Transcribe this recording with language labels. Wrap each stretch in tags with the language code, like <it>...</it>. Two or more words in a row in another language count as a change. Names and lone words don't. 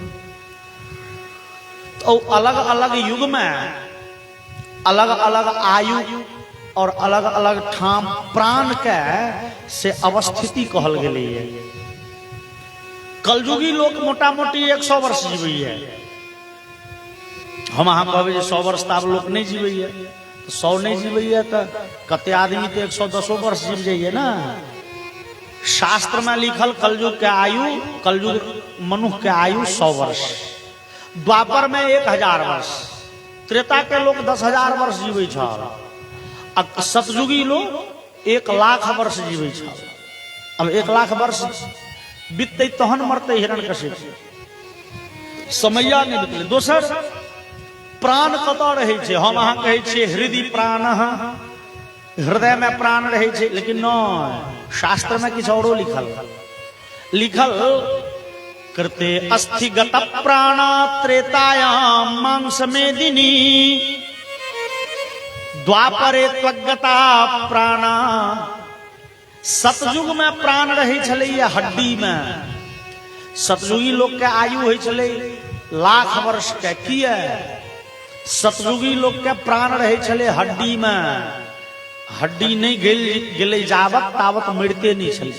<mai>तो अलग अलग युग में अलग अलग आयु और अलग अलग ठाम प्राण के से अवस्थिति कहल गेलै है। कलयुगी लोग मोटा मोटी 100 वर्ष जीवैया, हम अहाँ कहबै 100 वर्ष तऽ आब लोक नहीं जीवैया, तो 100 नहीं जीवैया तो कते आदमी तो 110 वर्ष जीव जाइए ना। शास्त्र में लिखल कलयुग के आयु, कलयुग मनुष्य के आयु 100 वर्ष, द्वापर में 1000 वर्ष, त्रेता के लोग 10,000 वर्ष जीवै छल, आ सतयुगी लोग 1,00,000 वर्ष जीवै छल। अब 1,00,000 वर्ष बीतते तहन मरते हिरण्यकशिपु, समैया नहीं बीतले। दोसर प्राण कतऽ रहै छै, हम अहाँ कहै छियै हृदय प्राण, हृदय में प्राण रहै छै, लेकिन नहीं, शास्त्र में किछु औरो लिखल</mai> <sa>कृते अस्थिगत प्राणा त्रेतायाम मांस मेदिनी द्वापरे त्वगता प्राणा।</sa> <mai>सतयुग में प्राण रहे छलैया हड्डी में, सतयुगी लोग के आयु होइ छलै 1,00,000 वर्ष के। किया सतयुगी लोग के प्राण रहे छलै हड्डी में, हड्डी नहीं गेलै जावत तावत मरते नहीं छलै।</mai>